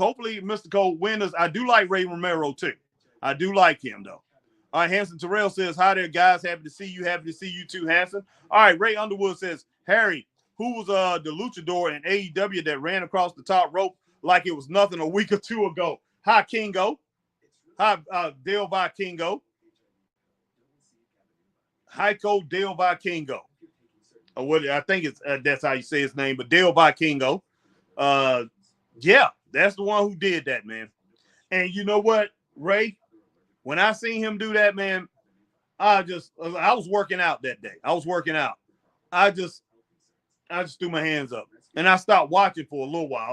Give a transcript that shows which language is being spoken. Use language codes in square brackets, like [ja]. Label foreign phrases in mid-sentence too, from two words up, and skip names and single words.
[en] Hopefully, Mystico wins. I do like Ray Romero, too. I do like him, though. All right, Hanson Terrell says, hi there, guys. Happy to see you. Happy to see you, too, Hanson. All right, Ray Underwood says, Harry, who was the luchador in AEW that ran across the top rope like it was nothing a week or two ago? Hi, Kingo. Hi, Del Vikingo. Heiko Del Vikingo. I think it's that's how you say his name, but Del Vikingo. Yeah, that's the one who did that, man. And you know what, Ray? When I seen him do that, man, I was working out that day. I was working out. I just threw my hands up and I stopped watching for a little while.